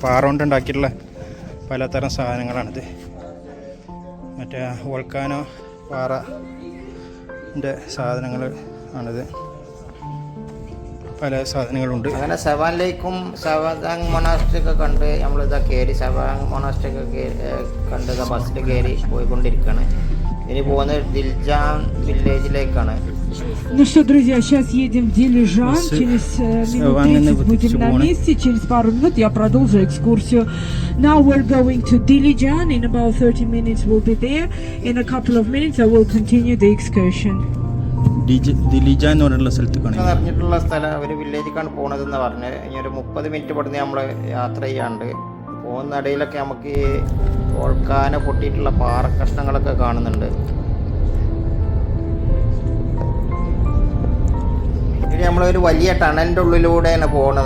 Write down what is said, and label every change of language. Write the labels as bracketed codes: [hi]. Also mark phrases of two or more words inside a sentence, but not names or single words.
[ml] പാറ കൊണ്ടുണ്ടാക്കിയിട്ടുള്ള പലതരം സാധനങ്ങളാണിത്. മറ്റേ വോൾക്കാനോ പാറൻ്റെ സാധനങ്ങൾ ആണിത്. പല സാധനങ്ങളുണ്ട്. അങ്ങനെ സെവാൻ ലേക്കും സെവതാങ് മൊണാസ്ട്രി ഒക്കെ കണ്ട് നമ്മളിതാ കയറി, സെവാങ് മൊണാസ്ട്രി ഒക്കെ കണ്ട് ബസ്സിൽ കയറി പോയിക്കൊണ്ടിരിക്കുകയാണ്. ഇനി പോകുന്നത് ദിൽജാൻ വില്ലേജിലേക്കാണ്. [ru] Ну что, друзья, сейчас едем в Дилижан. Через минут 30 будем на месте. Через пару минут я продолжу экскурсию. [en] Now we're going to Dilijan. In about 30 minutes we'll be there. In a couple of minutes I will continue the excursion. [ml] ദിലിജാൻ എന്ന് പറഞ്ഞുള്ള സ്ഥലത്തേക്കാണ് അറിഞ്ഞിട്ടുള്ള സ്ഥലം, ഒരു വില്ലേജിലേക്കാണ് പോണതെന്ന് പറഞ്ഞ്. ഇനി ഒരു 30 മിനിറ്റ് പെടുന്ന നമ്മൾ യാത്ര ചെയ്യാണ്ട്. പോകുന്ന ഇടയിലൊക്കെ നമുക്ക് ഈ വോൾക്കാന പൊട്ടിയിട്ടുള്ള പാറക്കഷ്ണങ്ങളൊക്കെ കാണുന്നുണ്ട്. ഇനി നമ്മളൊരു വലിയ ടണലിൻ്റെ ഉള്ളിലൂടെയാണ് പോകുന്നത്.